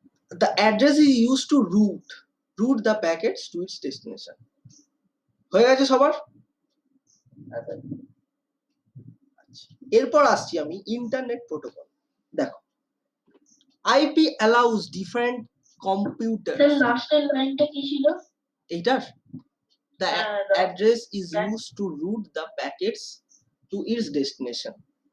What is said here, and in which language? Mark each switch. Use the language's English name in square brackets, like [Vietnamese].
[English] The address is used to route the packets to its destination. [Bangla] হয়ে গেছে সবার? হ্যাঁ স্যার। এরপর আসছি আমি ইন্টারনেট প্রোটোকল। দেখো, [English] IP allows different computers। [Bangla] Sir লাস্টের লাইনটা কি ছিল? এইটার the [English] the address is that- used to route the packets to its destination.